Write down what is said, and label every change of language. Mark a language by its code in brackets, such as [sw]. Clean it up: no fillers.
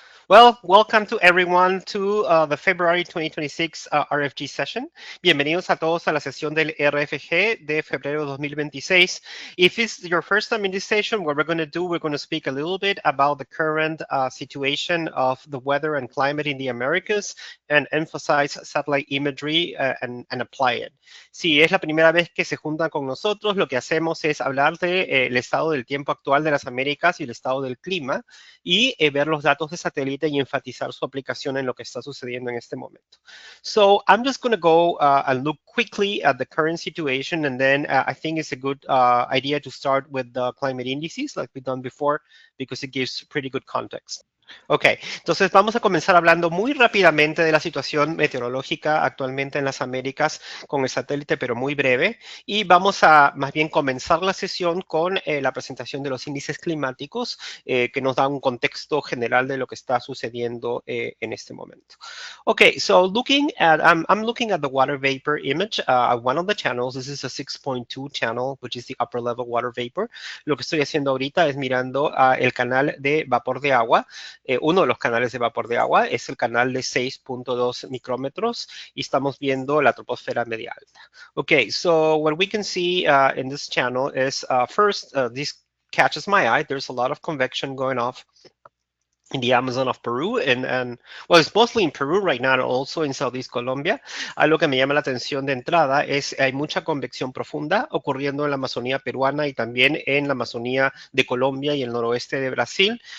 [en] Well, welcome to everyone to the February 2026 RFG session. [es] Bienvenidos a todos a la sesión del RFG de febrero 2026. [en] If it's your first time in this session, what we're going to do, we're going to speak a little bit about the current situation of the weather and climate in the Americas and emphasize satellite imagery and apply it. [es] Si es la primera vez que se juntan con nosotros, lo que hacemos es hablar del estado del tiempo actual de las Américas y el estado del clima y ver los datos de satélite y enfatizar su aplicación en lo que está sucediendo en este momento. [en] So I'm just going to go and look quickly at the current situation, and then I think it's a good idea to start with the climate indices like we've done before, because it gives pretty good context. [es] Ok, entonces vamos a comenzar hablando muy rápidamente de la situación meteorológica actualmente en las Américas con el satélite, pero muy breve. Y vamos a más bien comenzar la sesión con la presentación de los índices climáticos que nos da un contexto general de lo que está sucediendo en este momento. [en] Okay, so I'm looking at the water vapor image, one of the channels. This is a 6.2 channel, which is the upper level water vapor. [es] Lo que estoy haciendo ahorita es mirando el canal de vapor de agua. Uno de los canales de vapor de agua es el canal de 6.2 micrómetros y estamos viendo la troposfera media alta. [en] Okay, so what we can see in this channel is first, this catches my eye. There's a lot of convection going off in the Amazon of Peru, and well, it's mostly in Peru right now, and also in Southeast Colombia. [es] Algo que me llama la atención de entrada es hay mucha convección profunda ocurriendo en la Amazonía peruana y también en la Amazonía de Colombia y el noroeste de Brasil.